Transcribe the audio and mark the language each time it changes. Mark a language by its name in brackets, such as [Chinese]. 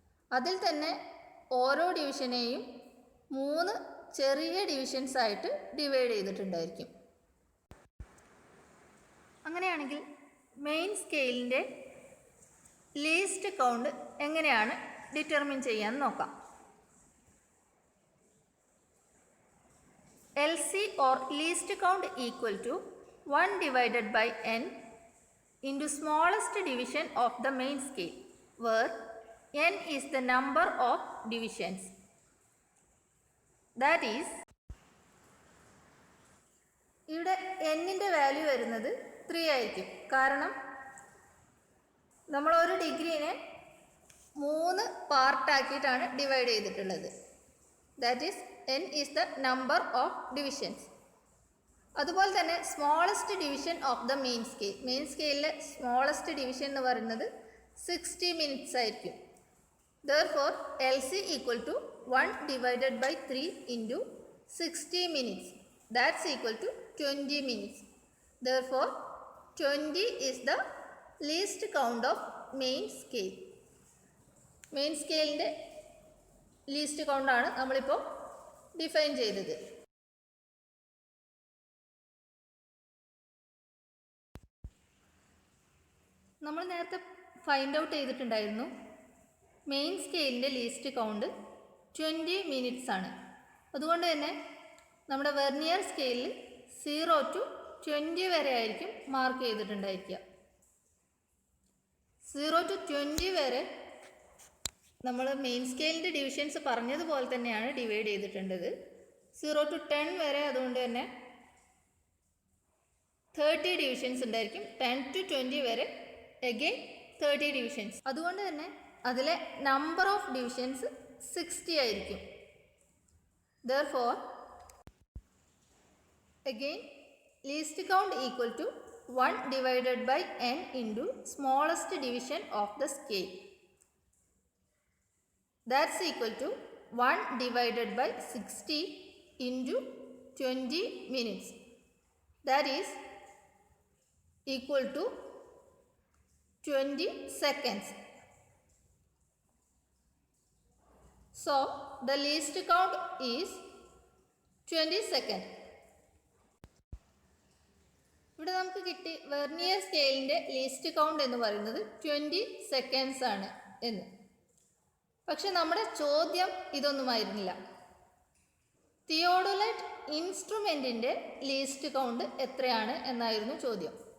[Malayalam] അതിൽ തന്നെ ഓരോ ഡിവിഷനെയും 3 ചെറിയ ഡിവിഷൻസ് ആയിട്ട് ഡിവൈഡ് ചെയ്തിട്ടുണ്ടായിരിക്കും. അങ്ങനെയാണെങ്കിൽ മെയിൻ സ്കെയിലിൻ്റെ ലീസ്റ്റ് കൗണ്ട് എങ്ങനെയാണ് ഡിറ്റർമിൻ ചെയ്യാൻ നോക്കാം. [English] LC or least count equal to 1 divided by n into smallest division of the main scale, where n is the number of divisions. That is, [Malayalam] ഇവിടെ n-ൻ്റെ value വരുന്നത് 3 ആയിരിക്കും. കാരണം നമ്മൾ ഒരു ഡിഗ്രീനെ 3 പാർട്ടാക്കിയിട്ടാണ് ഡിവൈഡ് ചെയ്തിട്ടുള്ളത്. [English] That is n is the number of divisions. [Malayalam] അതുപോലെ തന്നെ [English] Smallest division of the main scale. [Malayalam] Main സ്കെയിലിലെ smallest division എന്ന് പറയുന്നത് 60 മിനിറ്റ്സ് ആയിരിക്കും. [English] Therefore, LC equal to 1 divided by 3 into 60 minutes. That's equal to 20 minutes. Therefore, 20 is the least count of main scale. [Malayalam] Main സ്കെയിലിൻ്റെ least കൗണ്ടാണ് നമ്മളിപ്പോൾ define ചെയ്തത്. നമ്മൾ നേരത്തെ find out ചെയ്തിട്ടുണ്ടായിരുന്നു main സ്കെയിലിൻ്റെ least count 20 minutes ആണ്. അതുകൊണ്ട് തന്നെ നമ്മുടെ വെർനിയർ സ്കെയിലിൽ 0 to 20 വരെ ആയിരിക്കും മാർക്ക് ചെയ്തിട്ടുണ്ടായിരിക്കുക. 0 to 20 വരെ നമ്മൾ മെയിൻ സ്കെയിലിൻ്റെ ഡിവിഷൻസ് പറഞ്ഞതുപോലെ തന്നെയാണ് ഡിവൈഡ് ചെയ്തിട്ടുള്ളത്. 0 to 10 വരെ അതുകൊണ്ട് തന്നെ 30 ഡിവിഷൻസ് ഉണ്ടായിരിക്കും. 10 to 20 വരെ അഗെയിൻ 30 ഡിവിഷൻസ്. അതുകൊണ്ട് തന്നെ അതിലെ നമ്പർ ഓഫ് ഡിവിഷൻസ് 60 ആയിരിക്കും. [English] Therefore, again least count equal to 1 divided by n into smallest division of the scale. That's equal to 1 divided by 60 into 20 minutes. That is equal to 20 seconds. So, the least count is 20 seconds. [Malayalam] ഇവിടെ നമുക്ക് കിട്ടി vernier സ്കെയിലിൻ്റെ least count എന്ന് പറയുന്നത് 20 seconds ആണ് എന്ന്. പക്ഷെ നമ്മുടെ ചോദ്യം ഇതൊന്നുമായിരുന്നില്ല. തിയോഡൊലൈറ്റ് ഇൻസ്ട്രുമെൻറ്റിൻ്റെ ലീസ്റ്റ് കൗണ്ട് എത്രയാണ് എന്നായിരുന്നു ചോദ്യം.